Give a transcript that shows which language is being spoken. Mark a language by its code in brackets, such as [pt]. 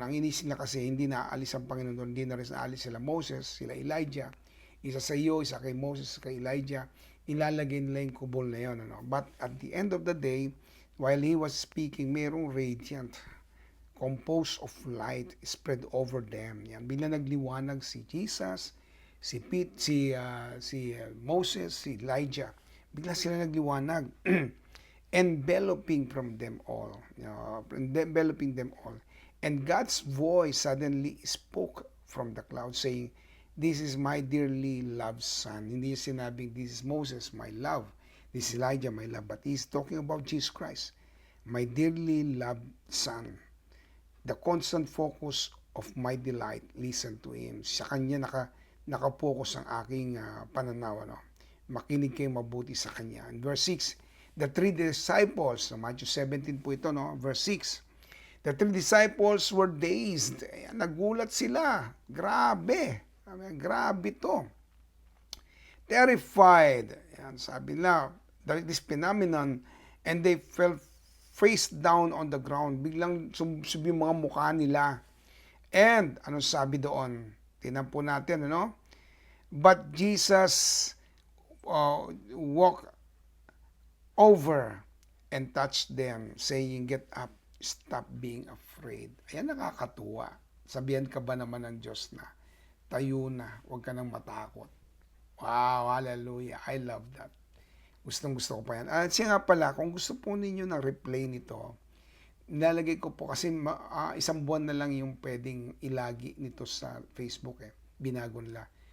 [tl] Ang inis nila kasi hindi naaalis ang Panginoon doon, hindi na rin naalis sila Moses, sila Elijah, isa sa iyo, isa kay Moses, kay Elijah, ilalagay nila yung kubol na yun. Ano? [en] But at the end of the day, while he was speaking, mayroong radiant, composed of light, spread over them. [tl] Yan, bila nagliwanag si Jesus, si Pete, si Moses, si Elijah, bigla sila nagliwanag. [en] Enveloping from them all. Enveloping them all. And God's voice suddenly spoke from the cloud saying, "This is my dearly loved son." [tl] Hindi sinabing, [en] "This is Moses, my love. This is Elijah, my love." But he's talking about Jesus Christ, my dearly loved son. The constant focus of my delight, listen to him. [tl] Sa kanya nakapokus ang aking pananaw. Ano? Makinig kayo mabuti sa kanya. [en] In verse 6, the three disciples, [tl] Matthew 17 po ito, no? [en] Verse 6, the three disciples were dazed. [tl] Ayan, nagulat sila. Grabe. Grabe to. [en] Terrified. [tl] Ayan, sabi na, [en] this phenomenon, and they fell face down on the ground. [tl] Biglang subi yung mga mukha nila. And, ano sabi doon? Tingnan po natin, ano? [en] But Jesus walked over and touched them, saying, "Get up, stop being afraid." [tl] Ayan, nakakatuwa. Sabihan ka ba naman ng Diyos na, tayo na, huwag ka nang matakot. Wow, hallelujah. [en] I love that. [tl] Gustong-gusto ko pa yan. At siya nga pala, kung gusto po ninyo ng replay nito, nilalagay ko po kasi isang buwan na lang yung pwedeng ilagi nito sa Facebook Binago nila.